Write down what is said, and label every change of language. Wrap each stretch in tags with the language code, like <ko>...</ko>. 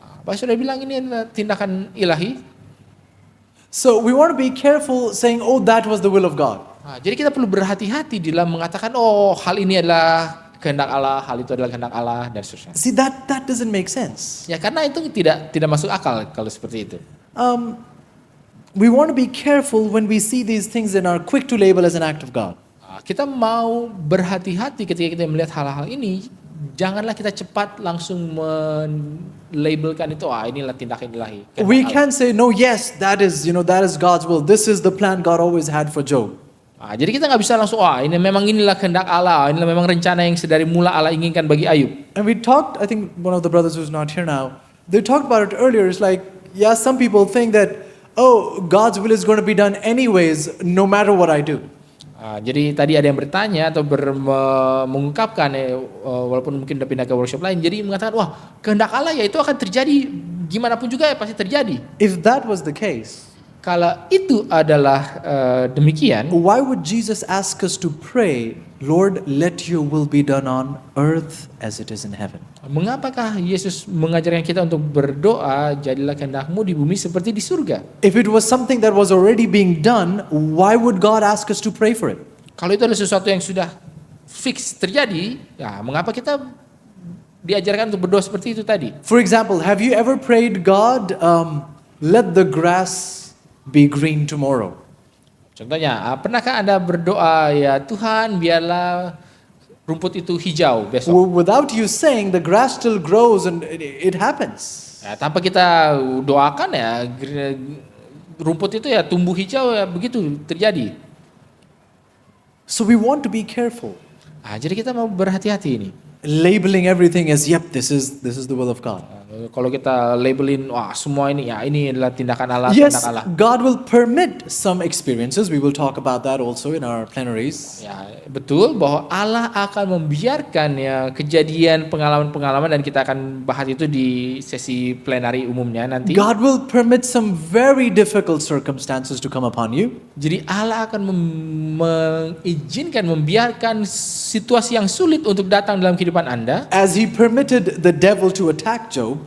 <id>Apa sudah bilang ini adalah tindakan ilahi?</id> <en>So we want to be careful saying, oh, that was the will of God.</en> <id>Jadi kita perlu berhati-hati dalam mengatakan, hal ini adalah kehendak Allah, hal itu adalah kehendak Allah dan seterusnya.</id> <en>See, that doesn't make sense.</en> <id>Ya karena itu tidak masuk akal kalau seperti itu.</id> <en>We want to be careful when we see these things and are quick to label as an act of God.</en> <id>Kita mau berhati-hati ketika kita melihat hal-hal ini. Janganlah kita cepat langsung melabelkan itu inilah tindakan ilahi.</id> <en>We can say no, yes, that is God's will. This is the plan God always had for Job.</en> <id>Jadi kita nggak bisa langsung inilah kehendak Allah, inilah memang rencana yang sedari mula Allah inginkan bagi Ayub.</id> <en>And we talked, I think one of the brothers who's not here now, they talked about it earlier. It's like, yeah, some people think that God's will is going to be done anyways, no matter what I do.</en> <id>Jadi tadi ada yang bertanya atau mengungkapkan walaupun mungkin udah pindah ke workshop lain, jadi mengatakan kehendak Allah ya itu akan terjadi gimana pun juga ya pasti terjadi.</id> <en>If that was the case,</en> <id>Kalau itu adalah demikian,</id> <en>why would Jesus ask us to pray, Lord, let your will be done on earth as it is in heaven?</en> <id>mengapakah Yesus mengajarkan kita untuk berdoa, jadilah kehendak-Mu di bumi seperti di surga?</id> <en>If it was something that was already being done, why would God ask us to pray for it?</en> <id>Kalau itu adalah sesuatu yang sudah fix terjadi, ya mengapa kita diajarkan untuk berdoa seperti itu tadi?</id> <en>For example, have you ever prayed, God, let the grass be green tomorrow?</en> <id>Contohnya, pernahkah Anda berdoa, ya Tuhan biarlah rumput itu hijau besok?</id> <en>Without you saying, the grass still grows and it happens.</en> <id>Ya, tanpa kita doakan ya rumput itu ya tumbuh hijau ya begitu terjadi.</id> <en>So we want to be careful,</en> <id>Jadi kita mau berhati-hati ini.</id> <en>labeling everything as, yep, this is the will of God.</en> <id>Kalau kita labelin wah semua ini ya ini adalah tindakan Allah,</id> <en>Yes,</en> <id>tindakan Allah.</id> <en>God will permit some experiences. We will talk about that also in our plenaries.</en> <id>Ya, betul bahwa Allah akan membiarkan ya kejadian pengalaman-pengalaman dan kita akan bahas itu di sesi plenary umumnya nanti.</id> <en>God will permit some very difficult circumstances to come upon you.</en> <id>Jadi Allah akan mengizinkan, membiarkan situasi yang sulit untuk datang dalam kehidupan Anda,</id> <en>As He permitted the devil to attack Job,</en>